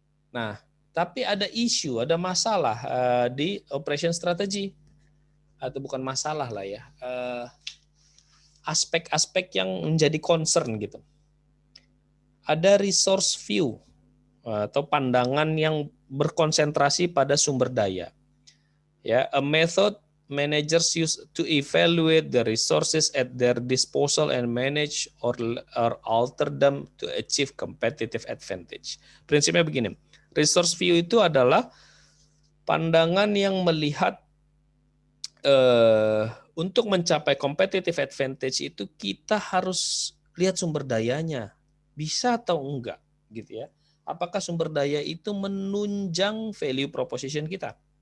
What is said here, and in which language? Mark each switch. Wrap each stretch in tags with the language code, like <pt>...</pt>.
<id>Nah, tapi ada isu, ada masalah di operation strategy, atau bukan masalah lah ya, aspek-aspek yang menjadi concern gitu. Ada resource view atau pandangan yang berkonsentrasi pada sumber daya.</id> <en>Ya, a method managers use to evaluate the resources at their disposal and manage or alter them to achieve competitive advantage.</en> <id>Prinsipnya begini, resource view itu adalah pandangan yang melihat untuk mencapai competitive advantage itu kita harus lihat sumber dayanya, bisa atau enggak, gitu ya. Apakah sumber daya itu menunjang value proposition kita?</id>